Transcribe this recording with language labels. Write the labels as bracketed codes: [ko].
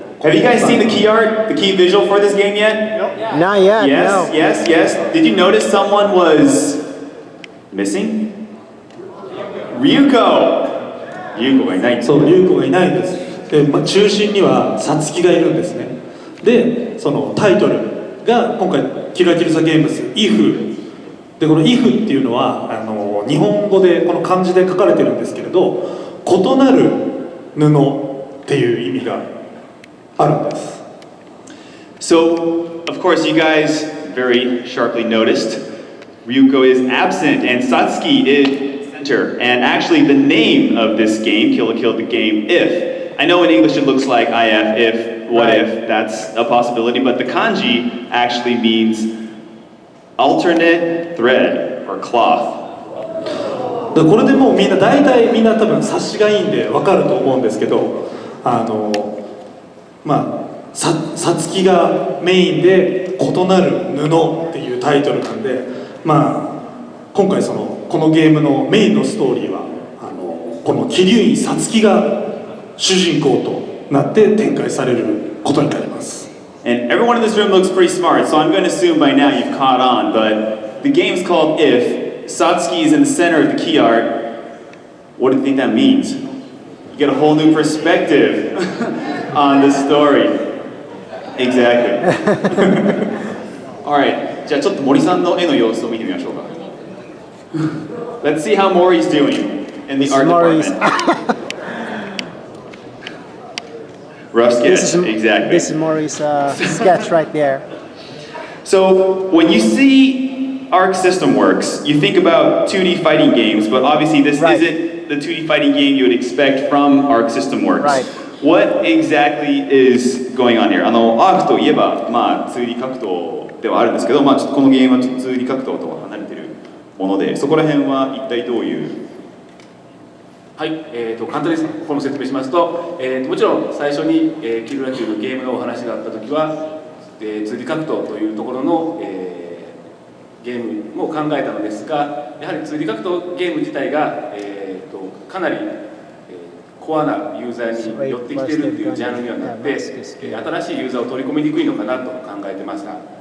[en] Have you guys seen the key art, the key visual for this game yet? Not yet. Yes, No. yes. Did you notice someone was missing? [ja] Ryuko がいない。そう、龍子がいないんです。で、中心にはさつきがいるんですね。で、そのタイトルが今回キルラキルザゲームズ IF で、この IF っていうのは日本語でこの漢字で書かれてるんですけれど、異なる布っていう意味があるんです。 [en] So, of course, you guys very sharply noticed Ryuko is absent and Satsuki is center. And actually, the name of this game, Kill la Kill the game, If. I know in English it looks like IF, if, what if, that's a possibility, but the kanji actually means alternate thread or cloth. [ja] これでもうみんな大体みんな多分察しがいいんで分かると思うんですけど、さつきがメインで異なる布っていうタイトルなんで、今回このゲームのメインのストーリーはこの桐生院さつきが主人公となって展開されることになります。 [en] And everyone in this room looks pretty smart, so I'm going to assume by now you've caught on, but the game's called If. Satsuki is in the center of the key art. What do you think that means? You get a whole new perspective on the story. Exactly. [ja] Alright, じゃあちょっと森さんの絵の様子を見てみましょうか。 [en] Let's see how Mori's doing in the art department. Rough sketch, exactly. This is Maury's sketch right there. So when you see Arc System Works, you think about 2D fighting games, but obviously this isn't the 2D fighting game you would expect from Arc System Works. Right. What exactly is going on here? [ja] アークといえば、2D 格闘ではあるんですけど、ちょっとこのゲームはちょっと 2D 格闘とは離れているもので、そこら辺は一体どういう？はい、簡単にこの説明しますと、もちろん最初に、キルラキルのゲームのお話があった時は、2D 格闘というところの、ゲームも考えたのですが、やはり 2D 格闘ゲーム自体が、かなり、コアなユーザーに寄ってきているというジャンルにはなって、新しいユーザーを取り込みにくいのかなと考えてました。